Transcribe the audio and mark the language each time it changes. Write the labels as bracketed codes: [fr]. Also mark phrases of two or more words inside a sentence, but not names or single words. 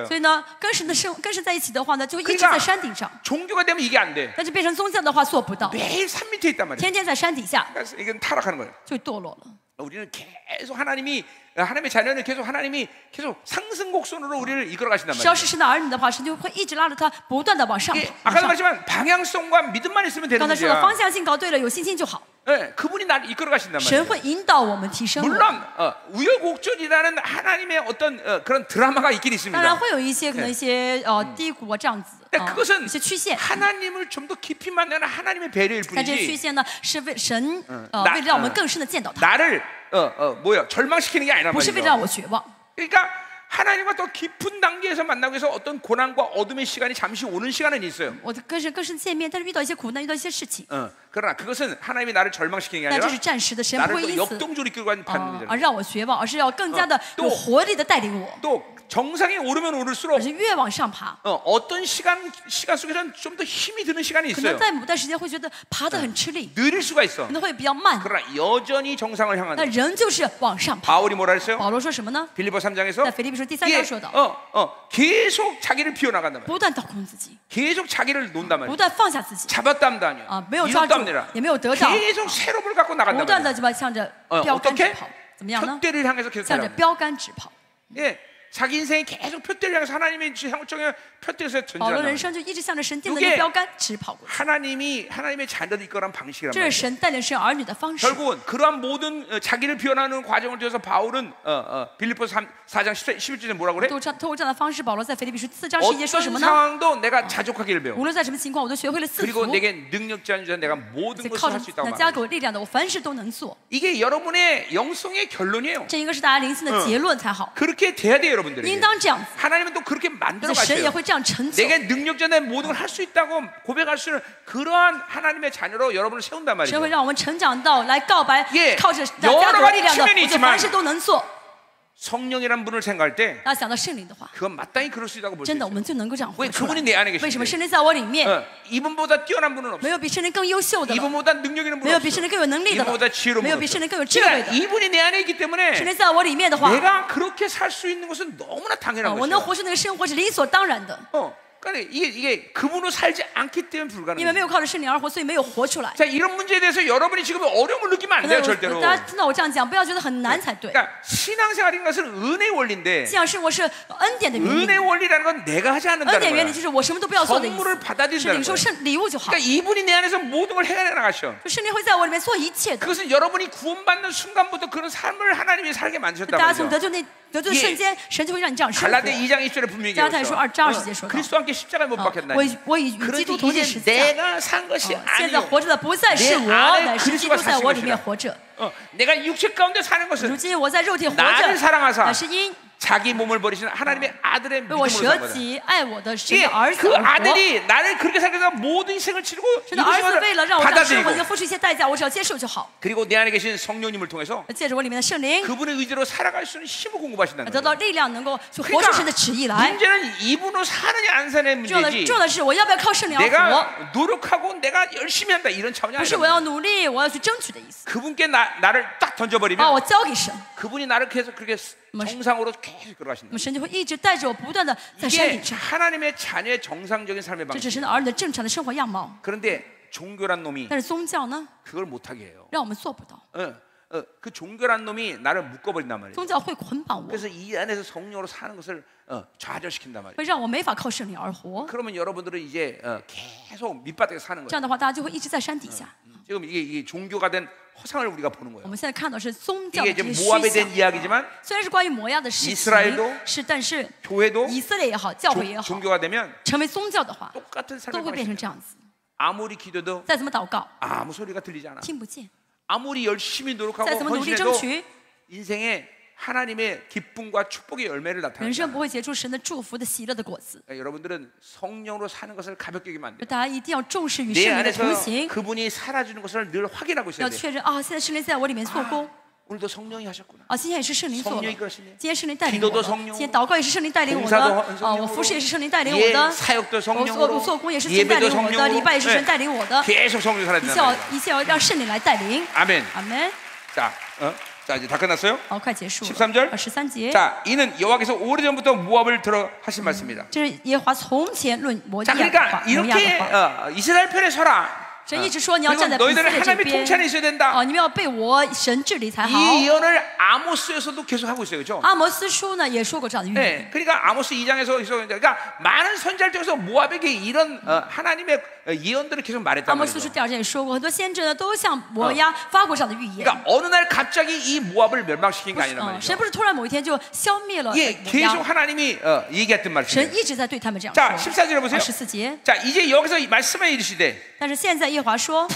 [zh] 所以呢，跟神在一起的话呢，就会一直 [ko] 그러니까 [zh] 在山顶上。 [ko] 종교가 되면 이게 안 돼. [zh] 但是变成宗教的话做不到， [ko] 매일 산 밑에 있단 말이야. [zh] 天天在山底下 [ko] 그러니까 이건 타락하는 거예요. [zh] 就堕落了。 [ko] 우리는 계속 하나님의 자녀는 계속 하나님이 계속 상승 곡선으로 우리를 이끌어 가신단 [zh] 只要 [ko] 말이에요. [zh] 是神的儿女的话，神就会一直拉着他，不断的往上 [ko] 예, [zh] 往 [ko] 아까도 [zh] 上。 [ko] 말했지만 방향성과 믿음만 있으면 되는 [zh] 刚才说了， [ko] 문제야. [zh] 方向性搞对了，有信心就好， [ko] 예, 그분이 나를 이끌어 가신단 [zh] 神 [ko] 말이에요. [zh] 会引导我们提升我。 [ko] 물론 우여곡절이라는 하나님의 어떤 그런 드라마가 있긴 [zh] 当然 [ko] 있습니다. [zh] 会有一些可能一些低谷啊这样子， [ko] 근데 그것은 [zh] 一些曲线。 [ko] 하나님을 좀 더 깊이 만나는 하나님의 배려일 [zh] 但这些曲 [ko] 뿐이지 [zh] 线呢，是为神那为了让我们更深的见到他， [ko] 나를 절망시키는 게 아니란 [zh] 不是为了 [ko] 말이죠. [zh] 让我绝望。 [ko] 그러니까 하나님과 더 깊은 단계에서 만나기 위해서 어떤 고난과 어둠의 시간이 잠시 오는 시간은 있어요. [zh] 我跟神更深见面，但是遇到一些苦难，遇到一些事情， [ko] 그러나 그것은 하나님이 나를 절망시키는 게 [zh] 但这 [ko] 아니라 [zh] 是暂时的，神不 [ko] 나를 [zh] 会 [ko] 또 [zh] 因此 [ko] 역동적으로 이끌고 가는 [zh] 而让我绝望，而是要更加的 [ko] 또 [zh] 有活力的带领我， [ko] 또 정상에 오르면 오를수록 [zh] 而是越往上爬。 [ko] 어떤 시간 속에서는 좀 더 힘이 드는 시간이 [zh] 可能 [ko] 있어요. [zh] 在某段时间会觉得爬得很吃力， [ko] 느릴 수가 있어. [zh] 可能会比较慢， [ko] 그러나 여전히 정상을 [zh] 但 [ko] 향하는. [zh] 仍旧是往上爬。 [ko] 바울이 뭐라 했어요? [zh] 保罗说什么呢？ [ko] 빌립보 3장에서 [zh] 在腓立比书第3 [ko] 이게 [zh] 章说到， [ko] 계속 자기를 비워나간단 말이야. [zh] 不断倒空自己， [ko] 계속 자기를 논단 [zh] 不 [ko] 말이야. [zh] 断放下自己， [ko] 잡았담도 아니야. [zh] 没有抓 [ko] 이것도 [zh] 住 [ko] 아니라 ， [zh] 也没有得到， [ko] 계속 새로움을 갖고 [zh] 不 [ko] 나간단 [zh] 断 [ko] 말이야. [zh] 的就把向着标杆直 [ko] 어떻게? [zh] 跑，怎么样呢？ [ko] 표대를 향해서 계속 [zh] 向着 [ko] 달려가는 [zh] 标杆直跑。 [ko] 예, 자기 인생이 계속 표대를 향해서 하나님의 향정의 표대에서 [zh] 保罗 [ko] 전진한다. [zh] 人生就一直向着神定的那个标杆直跑过去， [ko] 하나님의 자녀들 이끌어가는 방식이란 [zh] 这 [ko] 말이야. [zh] 是神带领神儿女的方式。 [ko] 결국은 그러한 모든 자기를 비워나가는 과정을 통해서 바울은 빌립보서 4장 11절에 뭐라고 그래? [zh] 透过这样的方式，保罗在腓立比书4章11节说什 [ko] 어떤 [zh] 么呢？ [ko] 상황도 내가 자족하기를 배워. [zh] 无论在什么情况，我都学会了赐 [ko] 그리고 [zh] 福。 [ko] 내게 능력자인 자 내가 모든 [zh] 是 [ko] 것을 [zh] 靠 [ko] 할 [zh] 着 [ko] 수 있다고 [zh] 那加 [ko] 말합니다. [zh] 给我力量的，我凡事都能做。 [ko] 이게 여러분의 영성의 결론이에요. [zh] 这应该是大家灵性的结论才好， [ko] 그렇게 돼야 돼요, 여러분들이. [zh] 应当这样子。 [ko] 하나님은 또 그렇게 만들어 [zh] 神也 [ko] 가셔요. [zh] 会这样成就。 [ko] 내게 능력자 내 모든 걸 할 수 있다고 고백할 수 있는 그러한 하나님의 자녀로 여러분을 세운단 [zh] 神会 [ko] 말이죠. [zh] 让我们成长到来告白 [ko] 예 ， [zh] 靠着 [ko] 여러 [zh] 加给我力量的， [ko] 가지 측면이 [zh] 我就 [ko] 있지만 [zh] 凡事都能做。 [ko] 성령이란 분을 생각할 때 [zh] 大家想到圣灵的话， [ko] 그건 마땅히 그럴 수 있다고 볼 수 [zh] 真的我 [ko] 있어요. [zh] 们就能够这样活 [ko] 왜 [zh] 出 [ko] 그분이 내 안에 [zh] 来。为什么 [ko] 계신데? [zh] 圣灵在我里面， [ko] 이분보다 뛰어난 분은 [zh] 没 [ko] 없어요. [zh] 有比圣灵更优秀的了， [ko] 이분보다 능력 있는 [zh] 没 [ko] 분은 [zh] 有比圣灵 [ko] 없어요. [zh] 更有能力的 [ko] 이분보다 [zh] 了， [ko] 지혜로운 [zh] 没有 [ko] 분은 [zh] 比圣灵 [ko] 없어요. [zh] 更有智慧 [ko] 그러니까 [zh] 的。 [ko] 이분이 내 안에 있기 [zh] 圣 [ko] 때문에 [zh] 灵在我里面的话， [ko] 내가 그렇게 살 수 있는 것은 너무나 당연한 [zh] 我能 [ko] 것이에요. [zh] 活出那个生活是理所当然的， [ko] 그러니까 이게 그분으로 살지 않기 때문에 [zh] 因为没 [ko] 불가능해요. [zh] 有靠着圣灵而活，所以没有活出来。 [ko] 자, 이런 문제에 대해서 여러분이 지금 어려움을 느끼면 안 [zh] 可 [ko] 돼요, [zh] 能 [ko] 절대로. [zh] 大家听到我这样讲，不要觉得很难才对。 [ko] 그러니까 신앙생활인 것은 은혜 원리인데 [zh] 信仰生活是恩典的原理， [ko] 은혜 원리라는 건 내가 하지 [zh] 恩 [ko] 않는다는 [zh] 典原理 [ko] 거야. [zh] 就是我什么都不要做的意 [ko] 선물을 [zh] 思，是 [ko] 받아들인다는 [zh] 领受 [ko] 거야. [zh] 圣礼物就好。 [ko] 그러니까 이분이 내 안에서 모든 걸 해결해 나가셔. [zh] 就圣灵会在我里面做一切的。 [ko] 그것은 여러분이 구원받는 순간부터 그런 삶을 하나님이 살게 만드셨단 [zh] 大家从 [ko] 말이죠. [zh] 得救的瞬间，神就会让你这样生活。 [ko] 갈라디아 2장 20절에 분명히 [zh] 加拉太书 [ko] 얘기했죠. [zh] 2章20节说到， [ko] 그리스도 함께 십자가에 못 박혔나니. [zh] 我与基督同 [ko] 그러니 [zh] 进十 [ko] 이제 [zh] 字架。 [ko] 내가 산 것이 [zh] 现在 [ko] 아니요. [zh] 活着的不再是 [ko] 내 [zh] 我， [ko] 안에 [zh] 乃是基督在我里面活着。 [ko] 내가 육체 가운데 사는 [zh] 如 [ko] 것은 [zh] 今我在肉体活 [ko] 나를 [zh] 着， [ko] 사랑하사 [zh] 乃是因 [ko] 자기 몸을 버리시는 하나님의 아들의 [zh] 为我 [ko] 믿음으로 [zh] 舍 [ko] 산 거다. [zh] 己爱我的神 [ko] 예, [zh] 的儿子 [ko] 그 [zh] 而活。 [ko] 아들이 나를 그렇게 살게 해서 모든 희생을 치르고 [zh] 神的儿子为了让我这样生活， [ko] 받아들이고 [zh] 要付出一些代价，我只要接受就好。 [ko] 그리고 내 안에 계신 성령님을 통해서 [zh] 借着我里面的圣灵， [ko] 그분의 의지로 살아갈 수 있는 힘을 공급하신다는 [zh] 得到 [ko] 거예요. [zh] 力量，能够去活出神的旨意来。 [ko] 문제는 이분으로 사느냐 안 사느냐의 [zh] 重要的 [ko] 문제지 [zh] 重要的是，我要不要靠圣灵而活？ [ko] 내가 노력하고 내가 열심히 한다 이런 차원이 [zh] 不是我要 [ko] 아니라 [zh] 努力，我要去争取的意思。 [ko] 그분께 나를 딱 [zh] 把 [ko] 던져버리면 [zh] 我交给神， [ko] 그분이 나를 계속 그렇게 정상으로 계속 [zh] 那 [ko] 걸어가신다. [zh] 么神就会一直带着我，不断的在山 [ko] 이게 [zh] 顶上。 [ko] 하나님의 자녀의 정상적인 삶의 [zh] 这是 [ko] 방식. [zh] 神的儿女的正常的生活样貌。 [ko] 그런데 종교란 놈이 [zh] 但是宗教呢， [ko] 그걸 못하게 해요. [zh] 让我们做不到。 [ko] 그 종교란 놈이 나를 묶어버린단 말이에요. [zh] 宗教会捆绑我， [ko] 그래서 이 안에서 성령으로 사는 것을 좌절시킨단 말이에요. [zh] 会让我没法靠圣灵而活。 [ko] 그러면 여러분들은 이제 계속 밑바닥에 사는 [zh] 这 [ko] 거예요. [zh] 样的话，大家就会一直在山底下。 [ko] 지금 이게 종교가 된 허상을 우리가 보는 [zh] 我 [ko] 거예요. [zh] 们现在看到是宗教 [ko] 이게 [zh] 的 [ko] 이제 [zh] 这些 [ko] 모압에 [zh] 虚 [ko] 대한 [zh] 像， [ko] 이야기지만 [zh] 虽然是关于摩亚的事 [ko] 이스라엘도 [zh] 情，是但是 [ko] 교회도 [zh] 以色列也好，教会也好， [ko] 종교가 되면 [zh] 成为宗教的话， [ko] 똑같은 [zh] 都 [ko] 삶을 [zh] 会变 [ko] 방식. [zh] 成这样子。 [ko] 아무리 기도도 [zh] 再怎么祷告， [ko] 아무 소리가 들리지 않아. [zh] 听不见； [ko] 아무리 열심히 [zh] 再 [ko] 노력하고 [zh] 怎么努力 [ko] 헌신해도 [zh] 争取， [ko] 인생에 하나님의 기쁨과 축복의 열매를 [zh] 人 [ko] 나타낸다. [zh] 生不会结出神的祝福的喜乐的果子。 [ko] 그러니까 여러분들은 성령으로 사는 것을 가볍게 여기면 안 돼요. [zh] 大家一定要重视与 [ko] 내 [zh] 圣灵的 [ko] 안에서 [zh] 同行， [ko] 그분이 살아주는 것을 늘 확인하고 있어야 [zh] 要 [ko] 돼요. [zh] 确认啊，现在圣灵在我里面做工 [ko] 오늘도 성령이 하셨구나. [zh] 啊，今天也是圣灵做的 [ko] 성령이끌으시네 ， [zh] 今天圣灵带领我 [ko] 기도도 [zh] 的， [ko] 성령으로 [zh] 今天祷告也是圣灵带领我 [ko] 봉사도 [zh] 的， [ko] 성령으로 [zh] 啊，我服侍也是圣灵带领我 [ko] 예, [zh] 的， [ko] 사역도 [zh] 我 [ko] 성령으로 [zh] 做工也是神带 [ko] 예배도 [zh] 领我的， [ko] 성령으로 [zh] 礼拜也是神 [ko] 네. [zh] 带领我的， [ko] 계속 성령 [zh] 一 [ko] 살아야 [zh] 切 [ko] 된다. [zh] 要一切要让圣灵来带领。 [ko] 아멘. [zh] 阿门。 [ko] 자, 이제 다 끝났어요? [zh] 好，快结束了。 [ko] 13절 [zh] 13节， [ko] 자, 이는 여호와께서 오래전부터 모압을 들어 하신 말씀입니다. [zh] 这是耶和华从前论摩 [ko] 자, [zh] 亚的话， [ko] 그러니까 [zh] 摩亚 [ko] 이렇게 [zh] 的话。 [ko] 이스라엘 편에 서라. [zh] 神一直说你要 [ko] 그리고 [zh] 站在以色 [ko] 너희들은 [zh] 列这 [ko] 하나님의 [zh] 边 [ko] 통치 안에 있어야 된다. [zh] 哦，你们要被我神治理才好。 [ko] 이 예언을 아모스에서도 계속 하고 있어요, 그렇죠? [zh] 阿摩斯书呢也说过这样的预言。 [ko] 네, 그러니까 아모스 2장에서 그러니까 많은 선지자들 중에서 모압에게 이런 하나님의 예언들을 계속 [zh] 阿 [ko] 말했단 [zh] 摩斯 [ko] 말이죠. [zh] 书第2章也说过，很多先知呢都向摩押发过这样的预言。 [ko] 그러니까 어느 날 갑자기 이 모압을 멸망시킨 게 아니란 [zh] 神 [ko] 말이죠. [zh] 不是突然某一天就消灭了 [ko] 예, [zh] 摩 [ko] 계속 [zh] 押， [ko] 하나님이 얘기했던 [zh] 神 [ko] 말씀이에요. [zh] 一直在对他们这样 [ko] 자, [zh] 说。 [ko] 14절에 보세요. [zh] 14节， [ko] 자, 이제 여기서 말씀해 이르시되 [zh] 但是现在耶和华说，